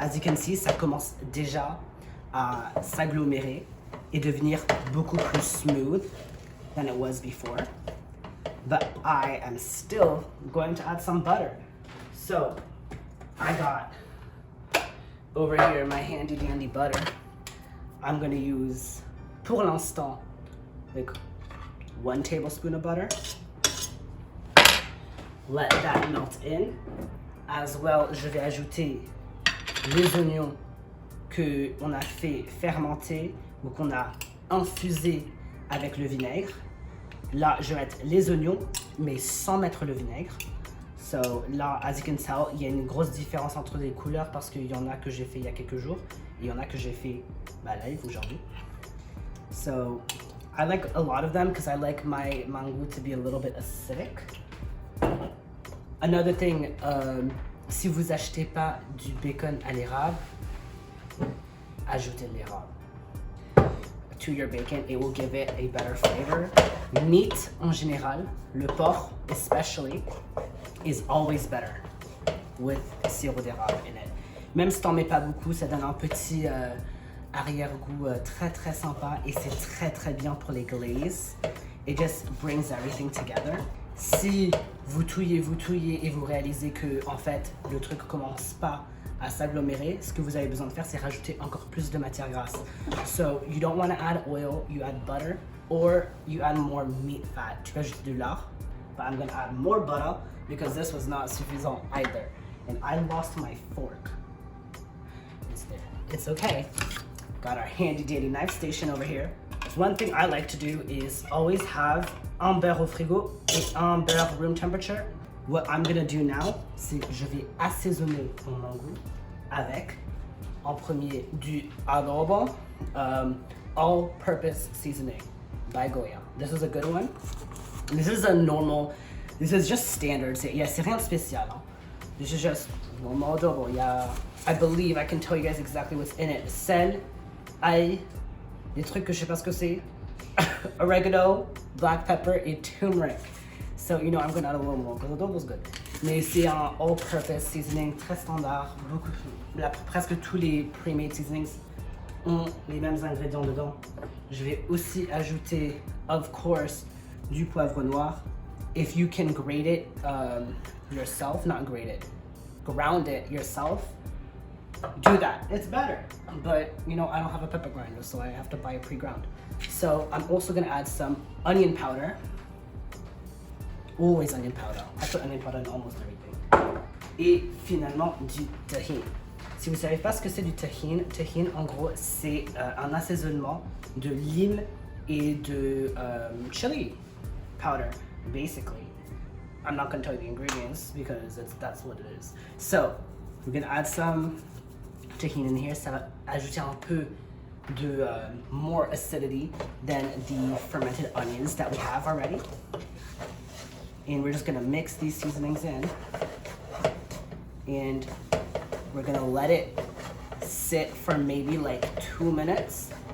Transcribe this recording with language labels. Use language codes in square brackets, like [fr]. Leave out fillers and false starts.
[fr] As you can see, ça commence déjà à s'agglomérer et devenir beaucoup plus [en] smooth than it was before. But I am still going to add some butter. So I got over here my handy dandy butter. I'm gonna use, [fr] pour l'instant, [en] like 1 tablespoon of butter. let that melt in. As well, [fr] je vais ajouter les oignons qu'on a fait fermenter ou qu'on a infusé avec le vinaigre. Là, je vais mettre les oignons, mais sans mettre le vinaigre. So là, [en] as you can tell, [fr] il y a une grosse différence entre les couleurs parce qu'il y en a que j'ai fait il y a quelques jours et il y en a que j'ai fait live aujourd'hui. [en] So I like a lot of them because I like my mango to be a little bit acidic. [fr] Another thing, si vous achetez pas du bacon à l'érable, ajoutez de l'érable [en] to your bacon. It will give it a better flavor. Meat [fr] en général, [en] le porc especially, is always better with [fr] sirop d'érable [en] in it. [fr] Même si t'en mets pas beaucoup, ça donne un petit arrière-goût très très sympa et c'est très très bien pour les glazes. [en] It just brings everything together. [fr] Si vous touillez et vous réalisez que en fait le truc commence pas à s'agglomérer, ce que vous avez besoin de faire, c'est rajouter encore plus de matière grasse. [en] So you don't want to add oil, you add butter, or you add more meat fat. [fr] Tu peux ajouter de lard, [en] but I'm gonna add more butter because this was not suffisant either. And I lost my fork. It's there. It's okay. Got our handy dandy knife station over here. One thing I like to do is always have [fr] un beurre au frigo et un beurre [en] room temperature. What I'm gonna do now, [fr] c'est que je vais assaisonner mon mango avec, en premier, du adobo, [en] all-purpose seasoning by Goya. This is a good one. This is a normal, this is just standard. [fr] C'est rien de spécial. Hein? [en] This is just normal adobo. I believe I can tell you guys exactly what's in it. [fr] Sel, ail, des trucs que je sais pas ce que c'est, oregano, [en] black pepper [fr] et turmeric. [en] So, you know, I'm gonna add a little more because the adobo's good. [fr] Mais c'est un all-purpose seasoning très standard. Presque tous les pre-made seasonings ont les mêmes ingrédients dedans. Je vais aussi ajouter, [en] of course, [fr] du poivre noir. [en] If you can grate it yourself, not grate it, ground it yourself, do that. It's better. But, you know, I don't have a pepper grinder, so I have to buy it pre-ground. So I'm also gonna add some onion powder. Always onion powder. I put onion powder in almost everything. [fr] Et finalement, du tahine. Si vous ne savez pas ce que c'est du tahine, tahine en gros c'est un assaisonnement de lime et de chili powder, [en] basically. I'm not going to tell you the ingredients because that's what it is. So, we're going to add some tahine in here. [fr] Ça va ajouter un peu de [en] more acidity than the fermented onions that we have already. And we're just gonna mix these seasonings in. And we're gonna let it sit for maybe like 2 minutes.